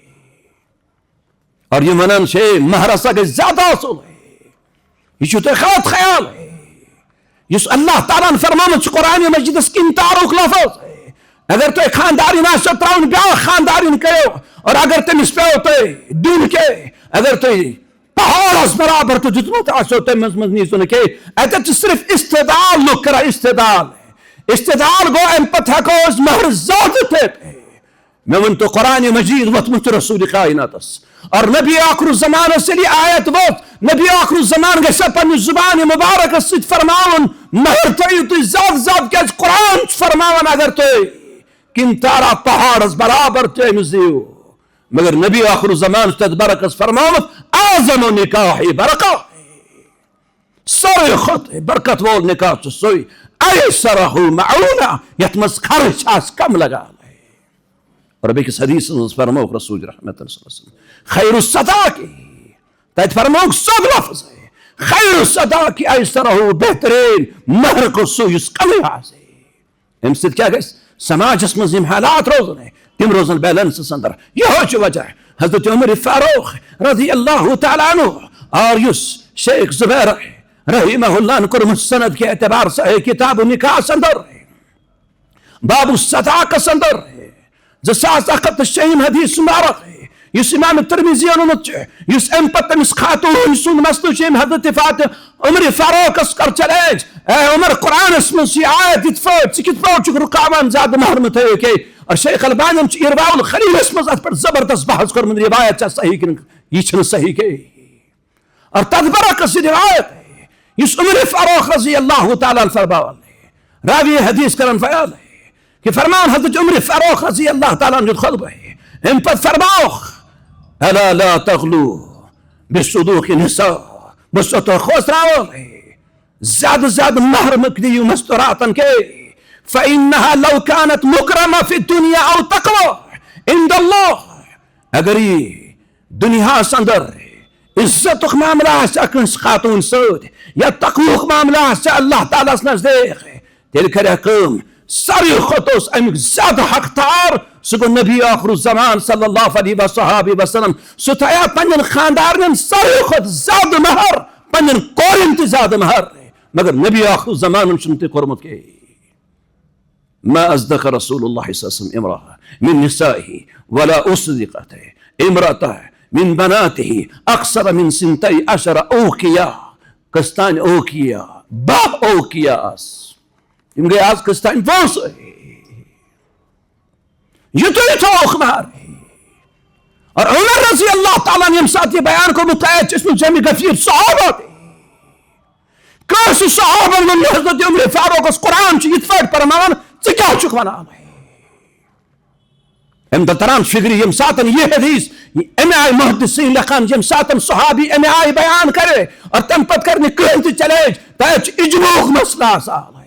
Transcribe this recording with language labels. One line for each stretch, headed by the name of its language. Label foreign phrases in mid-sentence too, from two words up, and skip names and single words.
Kashmiri: اور یہ ونان چھِ مہر ہسا گژھِ زیادٕ آسُن. یہ چھُو تۄہہِ غلط خیال یُس اللہ تعالیٰ ہن فرمومُت چھُ قرآن مجیدس قنطارُک لفظ. اگر تُہۍ خاندارین آسیو تراوُن بیٛاکھ خاندارین کٔرِو، اور اگر تٔمِس پیٚو تۄہہِ دیُن کینٛہہ، اگر تُہۍ پہاڑس برابر تہِ دیُتمُت آسیو تٔمِس منٛز نیٖزیو نہٕ کینٛہہ. اتٮ۪تھ چھِ صرف استعدال لُکھ کران استعدال. استعدال گوٚو امہِ پتہٕ ہٮ۪کو أسۍ مہر زیادٕ دِتھ. مےٚ ؤنۍتو قرآن مجید ووٚتھمُت چھُ رسول کائناتس، اور نبی آخر الزمانس ییٚلہِ آیت ووت، نبی آخر الزمان گژھِ پننہِ زبانہِ مبارکس سۭتۍ فرماوُن مہر تھٲیِو تُہۍ زیادٕ زیادٕ، کیٛازِ قرآن چھُ فرماوان اگر تُہۍ قنطارہ پہاڑس برابر تہِ أمِس دِیِو. مگر نبی آخر الزمان چھُ تتھ برعکس فرماوُت
Arabic: اعظم نکاح برکہ،
Kashmiri: ساروی کھۄتہٕ برکت وول نکاح چھُ سُے
Arabic: ایسرہ معونہ
Kashmiri: یتھ منٛز خرچ آسہِ کم لگان. اور بیٚکِس حدیثس منٛز فرمووُکھ رسول رحمت صلی اللہ علیہ وسلم
Arabic: خیر الصداقہ،
Kashmiri: تتہِ فرمووُکھ سیوٚد لفظ
Arabic: خیر الصداقہ ایسرہ،
Kashmiri: بہترین مہر گوٚو سُہ یُس کمٕے آسہِ. امہِ سۭتۍ کیٛاہ گژھِ؟ سماجس منٛز یِم حالات روزن تم روزن بیلنسس اندر. یہوے چھُ وجہ حضرت عمر فاروق رضی اللہ تعالیٰ عنہ اور یُس شیخ زبیر رحمہ اللہ نے کوٚرمُت
Urdu: سند کے اعتبار سے
Kashmiri: کتاب نکاحس اندر باب الصداقس اندر 2106 حدیث مبارک یُس امام ترمذی اوٚنمُت چھُ، یُس امہِ پتہٕ تٔمِس خاتوٗن سُنٛد مسلہٕ چھُ أمۍ حضرت عمر فاروقس کر چیلینج، اے عمر قرآنس منٛز چھِ یہِ آیت یِتھ پٲٹھۍ ژٕ کِتھ پٲٹھۍ چھُکھ رُکاوان زیادٕ مہر مہٕ تھٲیِو کینٛہہ. اور شیخ البانین چھُ ارواء الخلیلس منٛز اتھ پٮ۪ٹھ زبردست بحث کوٚرمُت روایت چھا صحیح کِنہٕ یہِ چھِنہٕ صحیح کینٛہہ. اور تتھ برعکس یہِ روایت یُس عمر فاروق رضی اللہ تعالیٰ فرماوان راوی حدیث کران بیان کہ فرمان حضرت عمر فاروق رضی اللہ تعالیٰ عنہ خطبہ امہِ پتہٕ فرماوُکھ
Arabic: الا لا تغلو بصدوق النساء،
Kashmiri: بہٕ چھُسو تۄہہِ کھوژراوان زیادٕ زیادٕ مہر مہٕ دِیِو مستوراتن کے،
Arabic: فإنها لو كانت مكرمة في الدنيا أو تقوى عند الله.
Kashmiri: اگر یہ دنیاہس اندر عزتُک معاملہ آسہِ کٲنٛسہِ خاتوٗن سۭتۍ یا تقوہُک معاملہ آسہِ اللہ تعالیٰ ہس نزدیٖک، تیٚلہِ کرِ کٲم. ساروی کھۄتہٕ اوس امیُک زیادٕ حقدار سُہ گوٚو نبی آخر الزمان
Arabic: صلی اللہ علیہ وصحابہ وسلم.
Kashmiri: سُہ تھایو پننٮ۪ن خاندارنٮ۪ن ساروی کھۄتہٕ زیادٕ مہر، پننٮ۪ن کورٮ۪ن تہِ زیادٕ مہر. مگر نبی آخر الزمانن چھُنہٕ تہِ کوٚرمُت کینٛہہ.
Arabic: ما أصدق رسول الله صلى الله عليه وسلم امرأة من نسائه ولا أصدقت امرأة من بناته أكثر من 12 أوقية.
Kashmiri: قسطان أوقية باب أوقياس یم گٔے آز قسطان پونٛسہٕ یُتُے تھووُکھ مہر. اور عمر رضی اللہ تعالیٰ ییٚمہِ ساتہٕ یہِ بیان کوٚرمُت آیت چھِ ٲسمٕتۍ جمع غفیر صحابہ تہِ. کٲنٛسہِ صحابن ووٚن حضرت عمر فاروقس قرآن چھُ یِتھ پٲٹھۍ فرماوان ژٕ کیٛاہ چھُکھ ونان؟ امہِ دۄہ تران فکرِ ییٚمہِ ساتہٕ یہِ حدیث امہِ آیہِ محدثین لیکھان ییٚمہِ ساتہٕ صحابی امہِ آیہِ بیان کرے اور تمہِ پتہٕ کر نہٕ کٕہٕنۍ تہِ چیلینج، تتہِ چھُ اجماعُک مسئلہ آسان.